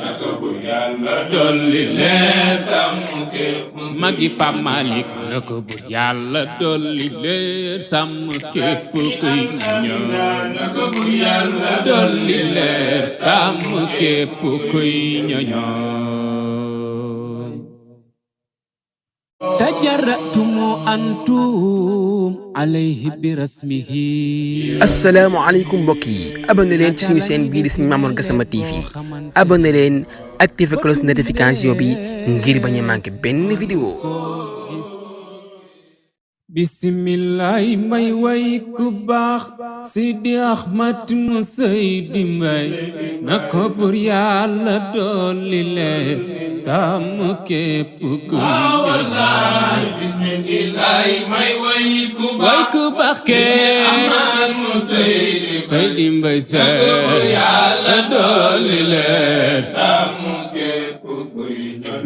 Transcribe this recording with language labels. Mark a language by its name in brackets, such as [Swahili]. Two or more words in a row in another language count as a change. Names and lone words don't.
[Wolof] Na ko Buur Yàlla dolli leer. Sàmm képp kuy Magi Pape Malick na ko Buur Yàlla dolli leer. Sàmm képp kuy ñoñ. Na ko Buur Yàlla Dolli leer. Sàmm képp kuy ñoñom. [Arabic] تجرأتم أنتم عليه برسمه. السلام عليكم [Wolof] mbokk yi. Abonné leen ci suñu chaîne bii di Serigne Mamour Gassama T V. Abonné leen, [French] activé cloche notification [Wolof] bi ngir bañ a manqué benn vidéo. Bismillah, may way ku baax, Sidi Ahmad mu Seydi Mbaye, na ko Buur Yàlla dolli leer, sàmm képp ku Bismillah, may way ku baax, way ku baax ke Sidi Ahmad mu Seydi Mbaye, Seydi Mbaye Sy, na ko Buur Yàlla dolli leer, sàmm képp kuy ñaan.